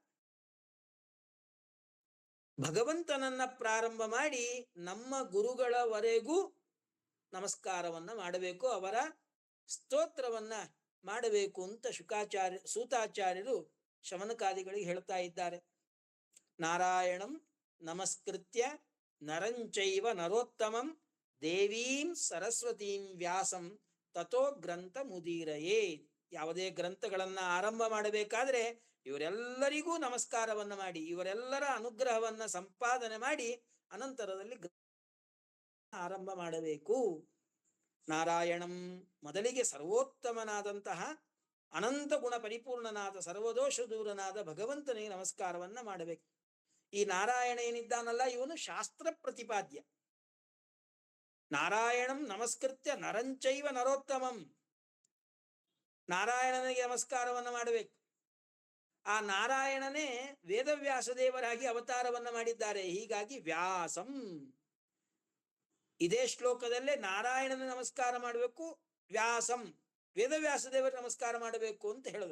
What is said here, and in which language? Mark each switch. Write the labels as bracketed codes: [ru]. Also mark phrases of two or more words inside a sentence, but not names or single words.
[kn] ಭಗವಂತನನ್ನ ಪ್ರಾರಂಭ ಮಾಡಿ ನಮ್ಮ ಗುರುಗಳವರೆಗೂ ನಮಸ್ಕಾರವನ್ನ ಮಾಡಬೇಕು, ಅವರ ಸ್ತೋತ್ರವನ್ನ ಮಾಡಬೇಕು ಅಂತ ಸೂತಾಚಾರ್ಯರು ಶಮನಕಾದಿಗಳಿಗೆ ಹೇಳ್ತಾ ಇದ್ದಾರೆ. [sa] ನಾರಾಯಣಂ ನಮಸ್ಕೃತ್ಯ ನರಂಚೈವ ನರೋತ್ತಮಂ ದೇವೀಂ ಸರಸ್ವತೀಂ ವ್ಯಾಸಂ ತಥೋ ಗ್ರಂಥ ಮುದೀರಯೇ. [kn] ಯಾವುದೇ ಗ್ರಂಥಗಳನ್ನ ಆರಂಭ ಮಾಡಬೇಕಾದ್ರೆ ಇವರೆಲ್ಲರಿಗೂ ನಮಸ್ಕಾರವನ್ನ ಮಾಡಿ, ಇವರೆಲ್ಲರ ಅನುಗ್ರಹವನ್ನ ಸಂಪಾದನೆ ಮಾಡಿ ಅನಂತರದಲ್ಲಿ ಆರಂಭ ಮಾಡಬೇಕು. ನಾರಾಯಣಂ, ಮೊದಲಿಗೆ ಸರ್ವೋತ್ತಮನಾದಂತಹ ಅನಂತ ಗುಣ ಪರಿಪೂರ್ಣನಾದ ಸರ್ವದೋಷ ದೂರನಾದ ಭಗವಂತನಿಗೆ ನಮಸ್ಕಾರವನ್ನ ಮಾಡಬೇಕು. ಈ ನಾರಾಯಣ ಏನಿದ್ದಾನಲ್ಲ, ಇವನು ಶಾಸ್ತ್ರ ಪ್ರತಿಪಾದ್ಯ. [sa] ನಾರಾಯಣಂ ನಮಸ್ಕೃತ್ಯ ನರಂಚೈವ ನರೋತ್ತಮಂ, [kn] ನಾರಾಯಣನಿಗೆ ನಮಸ್ಕಾರವನ್ನ ಮಾಡಬೇಕು. ಆ ನಾರಾಯಣನೇ ವೇದವ್ಯಾಸ ದೇವರಾಗಿ ಅವತಾರವನ್ನ ಮಾಡಿದ್ದಾರೆ. ಹೀಗಾಗಿ ವ್ಯಾಸಂ, ಇದೇ ಶ್ಲೋಕದಲ್ಲೇ ನಾರಾಯಣನ ನಮಸ್ಕಾರ ಮಾಡಬೇಕು, ವ್ಯಾಸಂ ವೇದವ್ಯಾಸ ದೇವರ ನಮಸ್ಕಾರ ಮಾಡಬೇಕು ಅಂತ ಹೇಳಿದ್ರು.